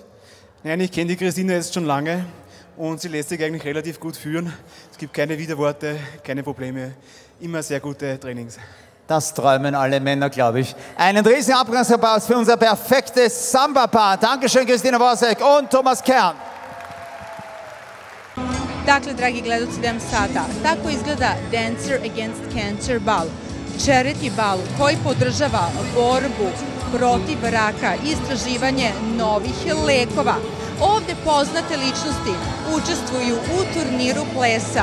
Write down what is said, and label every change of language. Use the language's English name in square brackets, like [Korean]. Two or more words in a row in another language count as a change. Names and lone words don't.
[German] Nein, ich kenne die Christine jetzt schon lange und sie lässt sich eigentlich relativ gut führen. Es gibt keine Widerworte, keine Probleme. Immer sehr gute Trainings. Das träumen alle Männer, glaube ich. Einen riesen Abgangsapplaus für unser perfektes Samba-Paar. Dankeschön, Christine Worsek und Thomas Kern. [Serbian] Dakle, dragi gledalci TvDmSata, tako izgleda Dancer Against Cancer bal. Charity bal koji podržava borbu protiv raka i istraživanje novih lekova. Ovde poznate ličnosti učestvuju u turniru plesa.